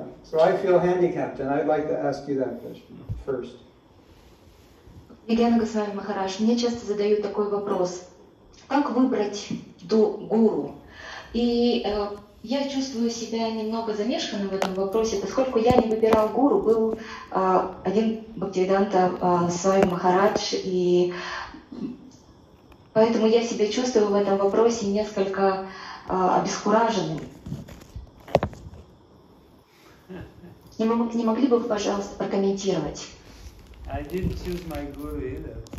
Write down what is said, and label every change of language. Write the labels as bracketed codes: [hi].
[en] So I feel handicapped, and I'd like to ask you that question first. [ru] Вигьяна Госвами Махарадж, мне часто задают такой вопрос: как выбрать гуру? И я чувствую себя немного замешанным в этом вопросе, поскольку я не выбирал гуру, был один Бхактивиданта Госвами Махарадж, и поэтому я себя чувствую в этом вопросе несколько обескураженным. Не могли бы вы, пожалуйста, прокомментировать? [en] I didn't choose my guru either.